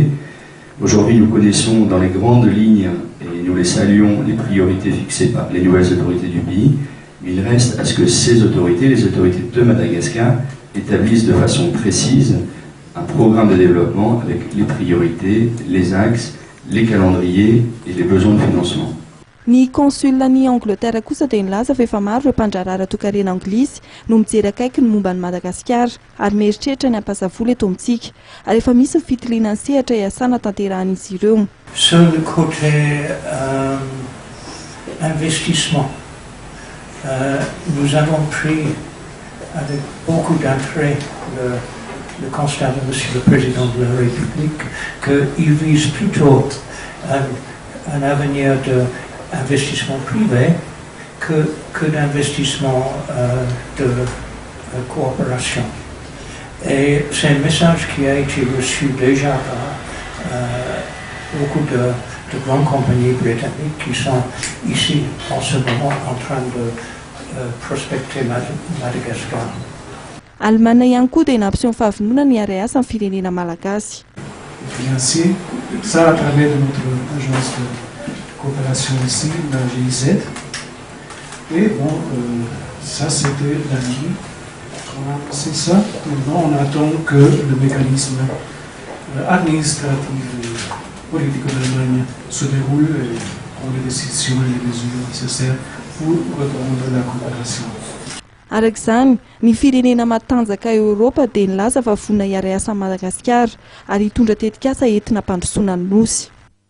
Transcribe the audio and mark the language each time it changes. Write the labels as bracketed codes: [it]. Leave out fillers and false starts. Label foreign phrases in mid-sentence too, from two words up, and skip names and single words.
[fr] Aujourd'hui, nous connaissons dans les grandes lignes, et nous les saluons, les priorités fixées par les nouvelles autorités du pays, mais il reste à ce que ces autorités, les autorités de Madagascar, établissent de façon précise un programme de développement avec les priorités, les axes, les calendriers et les besoins de financement. [mg] Ny consul-ny Angleterre kosa dia nilaza fa efa maro ireo mpandrarara tokarena anglisy no mijery akaiky ny momba ny Madagasikara ary mieritreritra ny hampazavola eto amintsika ary efa misy ny fitiliana ny sehatra iasana tanterahan'izy ireo. [fr] Sur le côté investissement, nous avons pris avec beaucoup d'intérêt le constat de Monsieur le Président de la République qu'il vise plutôt un avenir d'investissement privé que d'investissement de coopération. Et c'est un message qui a été reçu déjà par beaucoup de grandes compagnies britanniques qui sont ici en ce moment en train de prospecter Madagascar. [mg] Allemana ihany koa dia nampiseho ny fahavononana ny iara-iasa amin'ny firenena malagasy. [fr] Financier, ça à travers notre agence de coopération ici, la GIZ. Et bon, ça c'était l'année. C'est ça. Maintenant, on attend que le mécanisme administratif et politique de l'Allemagne se déroule et prend les décisions et les mesures nécessaires pour reprendre la coopération. [mg] Arak'izany, ny firenena matanjaka Europa dia nilaza fa vonona iara-iasa Madagasikara ary hitondra tetikasa entina hampandrosoana ny nosy.